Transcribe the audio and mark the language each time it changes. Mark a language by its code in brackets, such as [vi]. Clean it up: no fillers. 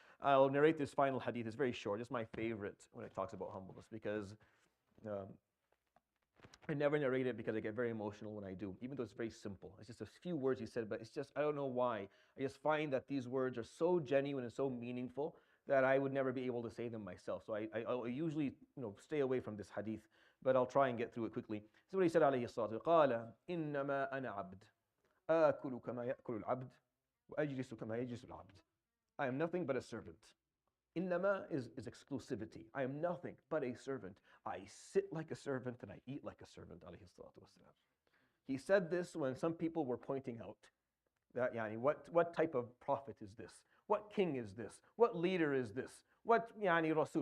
[en] I'll narrate this final hadith. It's very short. It's my favorite when it talks about humbleness, because I never narrate it because I get very emotional when I do, even though it's very simple. It's just a few words he said, but it's just, I don't know why. I just find that these words are so genuine and so meaningful that I would never be able to say them myself. So I usually stay away from this hadith, but I'll try and get through it quickly. This is what he said, [ar] عليه الصلاة والسلام. قال إنما أنا عبد آكل كما يأكل العبد وأجلس كما يجلس العبد. [en] I am nothing but a servant. إنما is exclusivity. I am nothing but a servant. I sit like a servant and I eat like a servant, [ar] عليه الصلاة والسلام. [en] He said this when some people were pointing out that what type of prophet is this? What king is this? What leader is this? What Rasul?